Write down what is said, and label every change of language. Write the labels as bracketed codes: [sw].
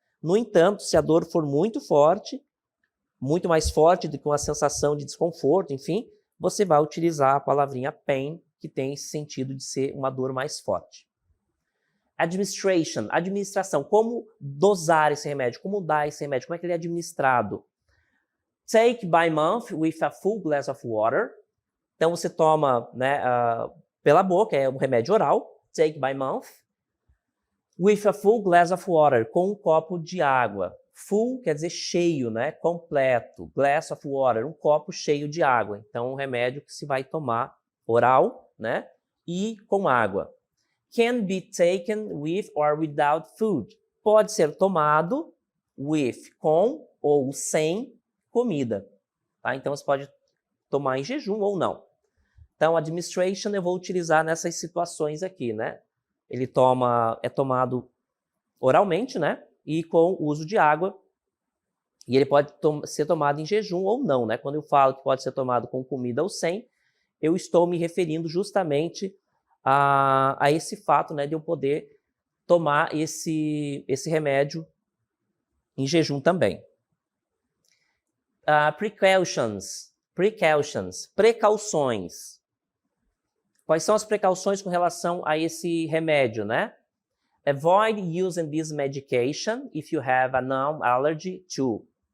[pt] No entanto, se a dor for muito forte, muito mais forte do que uma sensação de desconforto, enfim, você vai utilizar a palavrinha pain, que tem esse sentido de ser uma dor mais forte. Administration, administração. Como dosar esse remédio? Como dar esse remédio? Como é que ele é administrado? [en] Take by mouth with a full glass of water. [pt] Então, você toma, né, pela boca, é um remédio oral. [en] Take by mouth. With a full glass of water, [pt] com um copo de água. Full quer dizer cheio, né? Completo. [en] Glass of water, [pt] um copo cheio de água. Então, um remédio que se vai tomar oral, né? E com água. [en] Can be taken with or without food. [pt] Pode ser tomado with, com ou sem comida. Tá? Então, você pode tomar em jejum ou não. Então, administration eu vou utilizar nessas situações aqui, né? Ele é tomado oralmente, né? E com o uso de água. E ele pode ser tomado em jejum ou não, né? Quando eu falo que pode ser tomado com comida ou sem, eu estou me referindo justamente a esse fato, né, de eu poder tomar esse remédio em jejum também. Precautions. Precautions, precauções. Quais são as precauções com relação a esse remédio, né? [en] Avoid using this medication if you have a known allergy to.